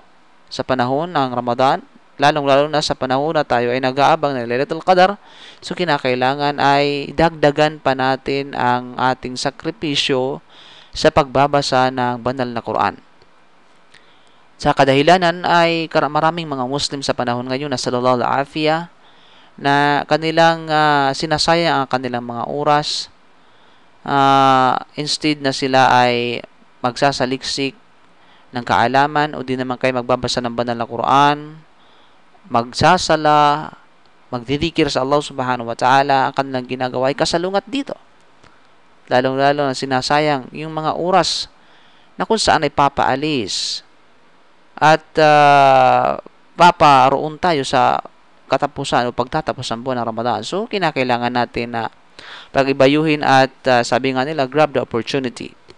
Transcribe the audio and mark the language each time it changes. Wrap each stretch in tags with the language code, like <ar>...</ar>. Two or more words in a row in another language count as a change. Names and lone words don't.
<tl>Sa panahon ng Ramadan, lalong-lalo na sa panahon na tayo ay nag-aabang ng Lailatul Qadar, so kinakailangan ay dagdagan pa natin ang ating sakripisyo sa pagbabasa ng banal na Quran. Sa kadahilanan ay maraming mga Muslim sa panahon ngayon na</tl> <ar>صلى الله عليه</ar> <tl>na kanilang sinasayang ang kanilang mga oras instead na sila ay magsasaliksik ng kaalaman o di naman kayo magbabasa ng banal na Quran, magsasala, magdidikir sa Allah</tl> <ar>سبحانه وتعالى,</ar> <tl>ang kanilang ginagawa ay kasalungat dito. Lalong-lalo na sinasayang yung mga oras na kung saan ay papaalis at paparoon tayo sa katapusan o pagtatapos ng buwan ng Ramadan. So, kinakailangan natin na pag-ibayuhin at sabi nga nila,</tl> <en>grab the opportunity.</en>